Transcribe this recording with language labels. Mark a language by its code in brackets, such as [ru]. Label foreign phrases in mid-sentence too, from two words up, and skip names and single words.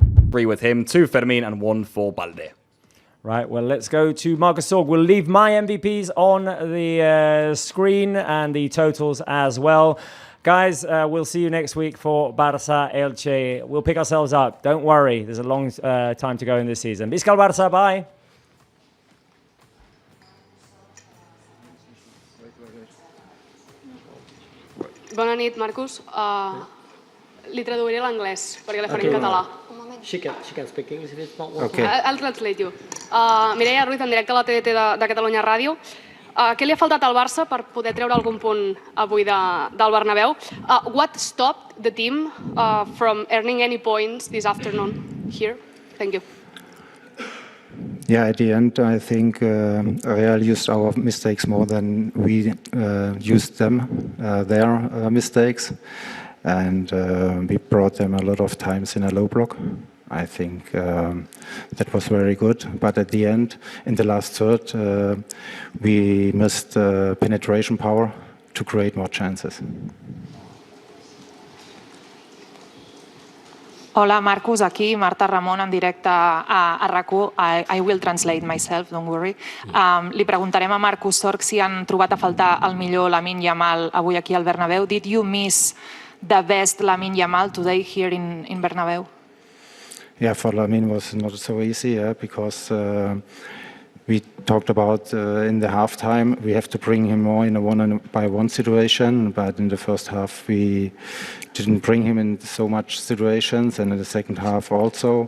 [en] 3 with him, 2 Fermin, and 1 for Balde. Right, well, let's go to Marcus Sorg. We'll leave my MVPs on the screen and the totals as well. Guys, we'll see you next week for Barça Elche. We'll pick ourselves up. Don't worry. There's a long time to go in this season. [ca] Visca el Barça. Bye. Bona nit, Marcus. Li traduiré a l'anglès, perquè la faré en català. [en] She can speak English if it's not Okay. I'll translate you. [ca] Mireia Ruiz, en directe a la TDT de Catalunya Ràdio. Què li ha faltat al Barça per poder treure algun punt avui del Bernabéu? [en] What stopped the team from earning any points this afternoon here? Thank you. Yeah, at the end, I think Real used our mistakes more than we used them, their mistakes. And we brought them a lot of times in a low block. I think that was very good. But at the end, in the last third, we missed penetration power to create more chances. [ca] Hola, Marcus, aquí Marta Ramon en directe a RAC1. [en] I will translate myself, don't worry. [ca] Li preguntarem a Marcus Sorg si han trobat a faltar el millor Lamine Yamal avui aquí al Bernabéu. [en] Did you miss the best Lamine Yamal today here in Bernabéu? Yeah, for Lamine was not so easy, because we talked about in the halftime, we have to bring him more in a one-by-one situation, but in the first half we didn't bring him in so much situations, and in the second half also.